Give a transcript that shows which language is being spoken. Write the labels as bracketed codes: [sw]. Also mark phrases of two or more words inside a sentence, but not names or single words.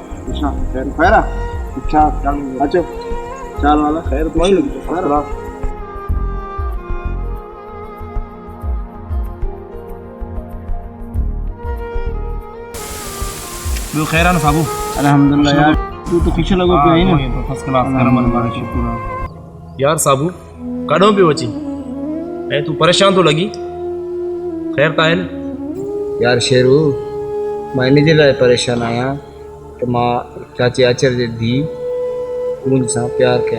[sd] अच्छा खैर खैर अच्छा अचो चाल वाला खैर तो वही खैर। ॿियो ख़ैर आहे न साबू? अल्हम्दुलिल्लाह यार, तू तो खुश लॻो पियो आहीं न? [en] First class [sd] शुक्र आहे यार। साबू काॾों पियो अची ऐं तूं परेशान थो लॻी? ख़ैर त आहे न? यार शेरू, मां इन जे लाइ परेशान आहियां त मां चाची आचर जे धीउ पूंज सां प्यार कयां।